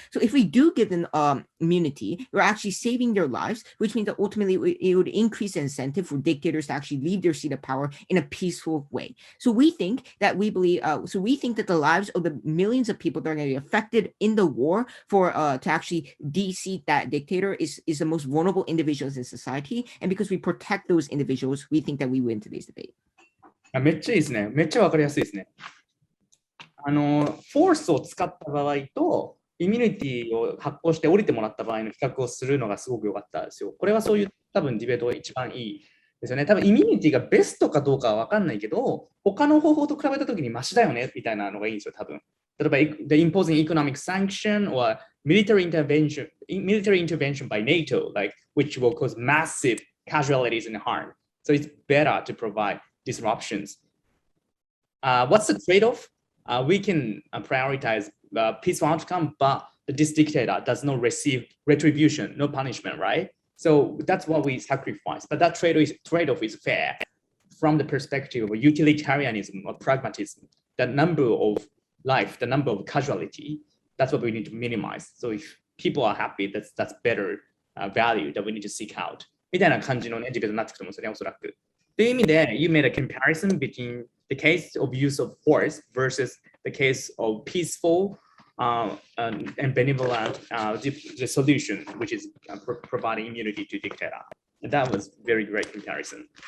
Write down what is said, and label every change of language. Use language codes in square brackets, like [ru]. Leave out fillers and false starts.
[en] So if we do give them immunity, we're actually saving their lives, which means that ultimately it would increase the incentive for dictators to actually leave their seat of power in a peaceful way. So we think that the lives of the millions of people that are going to be affected in the war to actually de-seat that dictator is the most vulnerable individuals in society, and because we protect those individuals, we think that we win today's debate. [ja] めっちゃいいですね。めっちゃわかりやすいですね。フォースを使った場合と、イミュニティを発行して降りてもらった場合の比較をするのがすごく良かったですよ。これはそういう多分ディベートが一番いいですよね。多分イミュニティがベストかどうかは分かんないけど、他の方法と比べたときにマシだよねみたいなのがいいんですよ、多分。例えば、 [en] the imposing economic sanction or military intervention by NATO, like which will cause massive casualties and harm. So it's better to provide disruptions. What's the trade-off? We can prioritize the peaceful outcome, but this dictator does not receive retribution, no punishment, right? So that's what we sacrifice. But that trade-off is fair from the perspective of utilitarianism or pragmatism. The number of life, the number of casualty, that's what we need to minimize. So if people are happy, that's better value that we need to seek out. [ja] みたいな感じのね、ディベートになってくると思うんですよね、おそらく。という意味で、 [en] you made a comparison between the case of use of force versus the case of peaceful and benevolent the solution, which is providing immunity to dictator. That was very great comparison.